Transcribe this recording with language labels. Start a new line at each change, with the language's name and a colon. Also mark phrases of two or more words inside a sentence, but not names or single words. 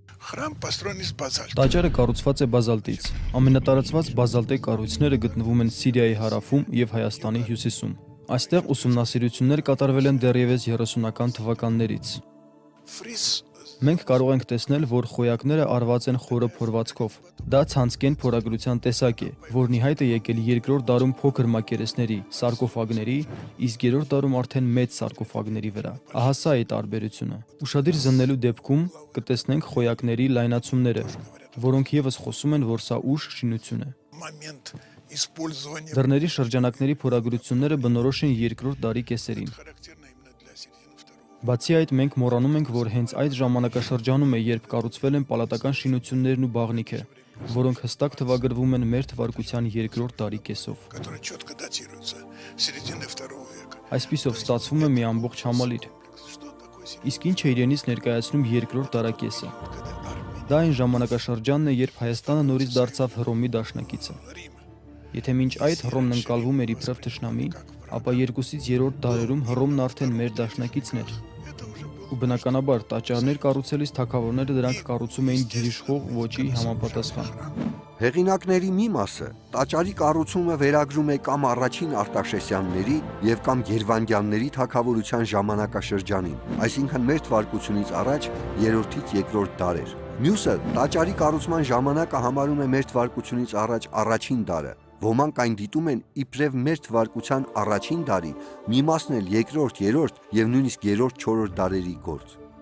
Russian: Храм построен из базальта.
Armenian: Տաճարը կառուցված է բազալտից։ Ամենատարածված բազալտե կառույցները գտնվում են Սիրիայի հարավում եւ Հայաստանի հյուսիսում։ Այստեղ ուսումնասիրություններ կատարվել են դեռևս 30-ական թվականներից։
Russian: Фриз
Armenian: Մենք կարող ենք տեսնել, որ խոյակները արված են խորը փորվածքով։ Դա ցանցկեն փորագրության տեսակ է, որն ի հայտ է եկել 2-րդ դարում փոքր մակերեսների, սարկոֆագների, իսկ 3-րդ դարում արդեն մեծ սարկոֆագների վրա։ Ահա սա է տարբերությունը։ Ուշադիր զննելու դեպքում կտեսնենք խոյակների լայնացումները, որոնք եւս խոսում են, որ սա ուշ շինություն է։
Russian: момент использования
Armenian: Դռների շրջանակների փորագրությունները բնորոշ են 2-րդ դարի կեսերին։
Russian: характерно именно для середины второго.
Armenian: Բացի այդ, մենք մոռանում ենք, որ հենց այդ ժամանակաշրջանում է, երբ կառուցվել են պալատական շինություններն ու բաղնիքը, որոնք հստակ թվագրվում են մեր թվարկության 2-րդ դարի կեսով։
Russian: Которые четко датируются середины второго века.
Armenian: Այսպիսով ստացվում է մի ամբողջ համալիր։
Russian: Что такое
Armenian: Իսկ ինչ է իրենից ներկայացնում 2-րդ դարակեսը։
Russian: когда армия
Armenian: Դա այն ժամանակաշրջանն է, երբ Հայաստանը նորից դարձավ Հռոմի դաշնակիցը։
Russian: Рима
Armenian: Եթե մինչ այդ Հռոմն ընկալվում էր իբրև թշնամի, ապա 2-ից 3-րդ դարերում Հռոմն արդեն մեր դաշնակիցն էր։
Russian: это уже было
Armenian: Ու բնականաբար տաճարներ կառուցելիս թագավորները դրանք կառուցում էին գիրիշխող ոճի համապատասխան։ Հեղինակների մի մասը տաճարի կառուցումը վերագրում է կամ առաջին Արտաշեսյանների եւ կամ Գերվանդյանների թագավորության ժամանակաշրջանին, այսինքն մեր թվարկությունից առաջ 3-ից 2-րդ դարեր։ Մյուսը տաճարի կառուցման ժամանակը համարում է մեր թվարկությունից առաջ առաջին դարը։ Ոմանք այն դիտում են իբրև մեր թվարկության առաջին դարի, մի մասն էլ 2-րդ, 3-րդ եւ նույնիսկ 3-րդ, 4-րդ դարերի գործ։